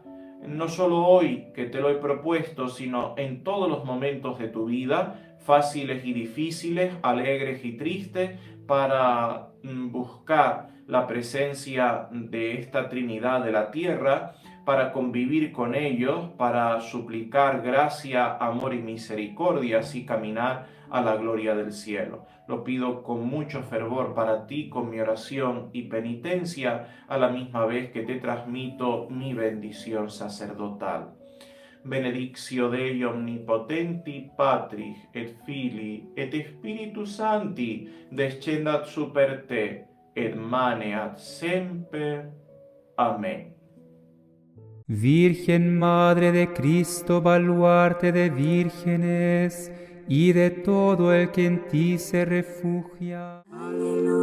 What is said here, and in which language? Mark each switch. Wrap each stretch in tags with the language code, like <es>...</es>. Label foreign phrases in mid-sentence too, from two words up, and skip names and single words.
<es>No solo hoy que te lo he propuesto, sino en todos los momentos de tu vida, fáciles y difíciles, alegres y tristes, para buscar la presencia de esta Trinidad de la tierra, para convivir con ellos, para suplicar gracia, amor y misericordia, así caminar a la gloria del cielo. Lo pido con mucho fervor para ti, con mi oración y penitencia, a la misma vez que te transmito mi bendición sacerdotal.</es> <la>Benedictio Dei omnipotenti, Patris et Filii et Spiritus Sancti, descendat super te, et maneat semper.</la> <es>Amén. Virgen Madre de Cristo, baluarte de vírgenes y de todo el que en ti se refugia. Aleluya.</es>